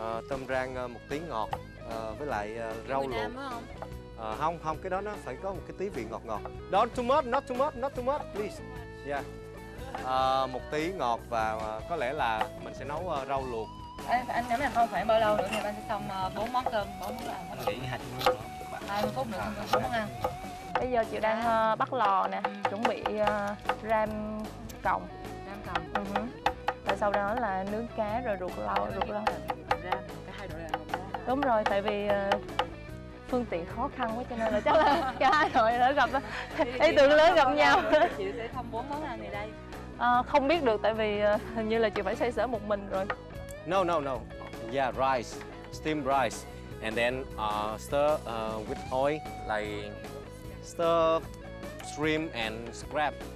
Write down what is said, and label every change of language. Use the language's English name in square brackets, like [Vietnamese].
[Vietnamese] Tôm rang một tí ngọt với lại rau luộc. Không, cái đó nó phải có một cái tí vị ngọt. [English] Don't too much, not too much, please. Yeah. [Vietnamese] Một tí ngọt và có lẽ là mình sẽ nấu rau luộc. Anh nếu mà không phải bao lâu nữa thì anh sẽ xong 4 món cơm, 4 món ăn. Anh nghĩ 20 phút nữa xong 4 món ăn. Bây giờ chị đang bắt lò nè, chuẩn bị ram còng. Rồi sau đó là nướng cá rồi ruột rau. Cả hai đội là Đúng rồi, tại vì phương tiện khó khăn quá cho nên là chắc là cả hai đội đã gặp ý tưởng lớn gặp nhau. Chị sẽ xong 4 món ăn này đây. Không biết được tại vì hình như là chị phải xoay sở một mình rồi. [English] No. Yeah, rice, steamed rice, and then stir with oil, like stir shrimp and scrap.